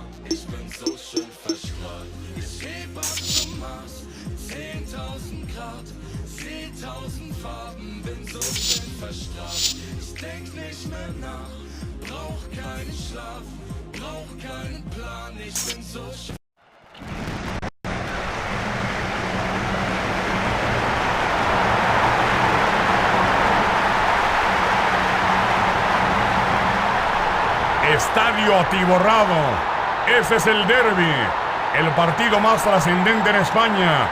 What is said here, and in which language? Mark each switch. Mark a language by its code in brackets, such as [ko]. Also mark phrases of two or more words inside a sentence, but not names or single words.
[de] Ich bin so schön verstrahlt. Ich heb ab zum Mars, 10.000 Grad, 10.000 Farben, bin so schön verstrahlt. Ich denk nicht mehr nach, brauch keinen Schlaf, brauch keinen Plan. Ich bin so schön. [es] Estadio atiborrado. Ese es el derbi, el partido más trascendente en España.